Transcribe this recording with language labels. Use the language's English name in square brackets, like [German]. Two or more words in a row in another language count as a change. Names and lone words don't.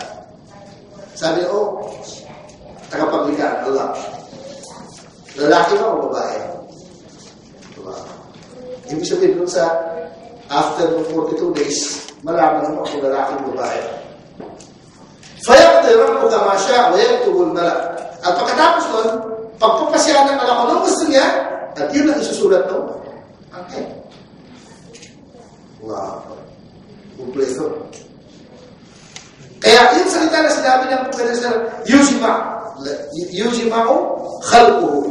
[Filipino] Sabi niya, tagapaglikha Allah. Lalaki ba o babae? Babae. Ibig sabihin doon sa after 42 days, malaman mo kung lalaki o babae. [Arabic] فيقضي ربك ما يشاء ويكتب الملك. [Filipino] At pagkatapos nun, pagpapasyahan ng Allah kung anong gusto niya, at yun ang isusulat ng anghel. Wow. Kompleto. Kaya yung salita na sinabi ng Propeta [Arabic] يجمع خلقه.